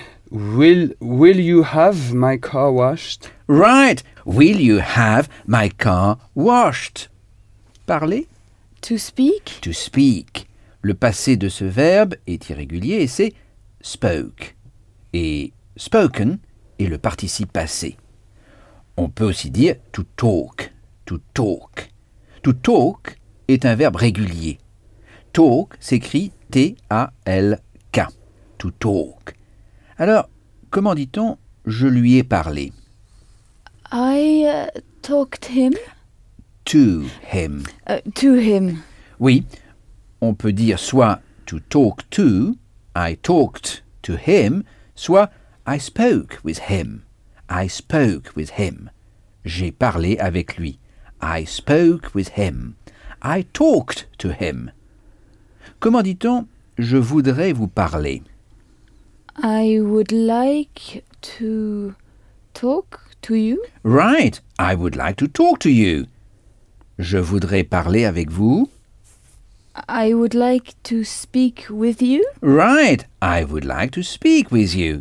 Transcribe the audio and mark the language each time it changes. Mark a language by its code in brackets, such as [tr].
[en] Will you have my car washed? Right. Will you have my car washed? [fr] Parler. [en] To speak. To speak. [fr] Le passé de ce verbe est irrégulier et c'est spoke. Et spoken est le participe passé. On peut aussi dire to talk. To talk. To talk est un verbe régulier. Talk s'écrit T-A-L-K. To talk. Alors, comment dit-on « je lui ai parlé » ? [en] I talked him. To him. To him. [fr] Oui, on peut dire soit « [en] to talk to »,« I talked to him [fr] », soit « [en] I spoke with him ». I spoke with him. [fr] J'ai parlé avec lui. [en] I spoke with him. I talked to him. [fr] Comment dit-on « je voudrais vous parler » ? [en] I would like to talk to you. Right. I would like to talk to you. [fr] Je voudrais parler avec vous. [en] I would like to speak with you. Right. I would like to speak with you.